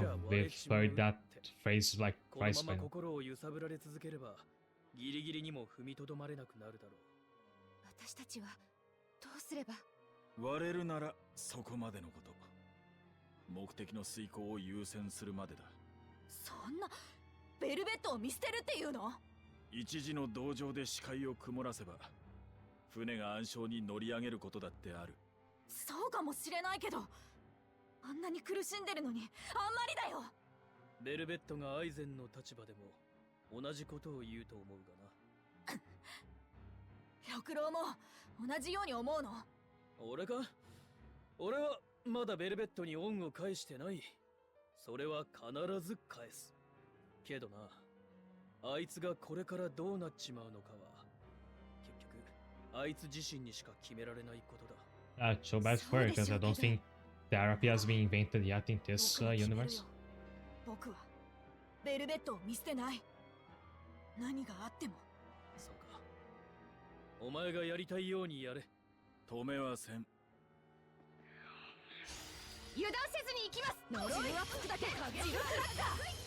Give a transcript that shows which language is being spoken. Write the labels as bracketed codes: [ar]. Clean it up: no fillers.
[en] Yeah, we've heard that phrase like twice by now. [ja] 心を揺さぶられ続ければ、ギリギリにも踏みとどまれなくなるだろう。私たちはどうすれば？割れるならそこまでのこと。目的の遂行を優先するまでだ。そんなベルベットを見捨てるっていうの？一時の同情で視界を曇らせば船が暗礁に乗り上げることだってある。そうかもしれないけど、あんなに苦しんでるのにあんまりだよ。ベルベットがアイゼンの立場でも同じことを言うと思うがな。六郎も同じように思うの？俺か？俺はまだベルベットに恩を返してない。それは必ず返す。けどな、あいつがこれからどうなっちまうのかは結局あいつ自身にしか決められないことだ。 [en] So bad for her because I don't think therapy has been invented yet in this universe. [ja] 僕はベルベットを見捨てない。何があっても。そうか。お前がやりたいようにやれ。止めはせん。油断せずに行きます。呪いはつくだけ。ジルクラッカー。